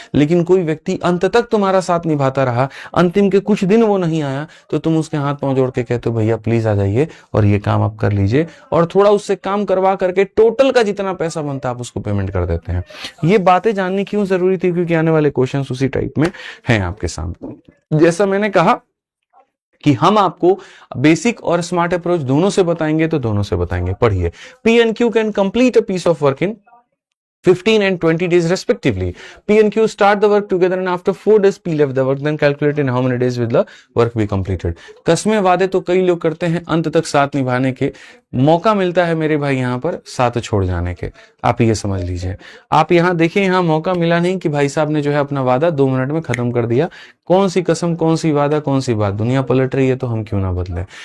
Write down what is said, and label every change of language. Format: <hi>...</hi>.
<hi>लेकिन कोई व्यक्ति अंत तक तुम्हारा साथ निभाता रहा, अंतिम के कुछ दिन वो नहीं आया, तो तुम उसके हाथ पांव जोड़ के कहते हो भैया प्लीज आ जाइए और ये काम आप कर लीजिए, और थोड़ा उससे काम करवा करके टोटल का जितना पैसा बनता आप उसको पेमेंट कर देते हैं। ये बातें जाननी क्यों जरूरी थी, क्योंकि आने वाले क्वेश्चंस उसी टाइप में हैं आपके सामने। जैसा मैंने कहा कि हम आपको बेसिक और स्मार्ट अप्रोच दोनों से बताएंगे, तो दोनों से बताएंगे। पढ़िए,</hi> <en>P and Q can complete a piece of work in 15 and 20 days respectively. P and Q start the work together and after 4 days P left the work, then calculate in how many days will the work be completed.</en> <hi>कसमें वादे तो कई लोग करते हैं, अंत तक साथ निभाने के मौका मिलता है मेरे भाई यहाँ पर साथ छोड़ जाने के। आप ये समझ लीजिए, आप यहाँ देखिए, यहाँ मौका मिला नहीं कि भाई साहब ने जो है अपना वादा 2 मिनट में खत्म कर दिया। कौन सी कसम, कौन सी वादा, कौन सी बात, दुनिया पलट रही है तो हम क्यों ना बदले।</hi>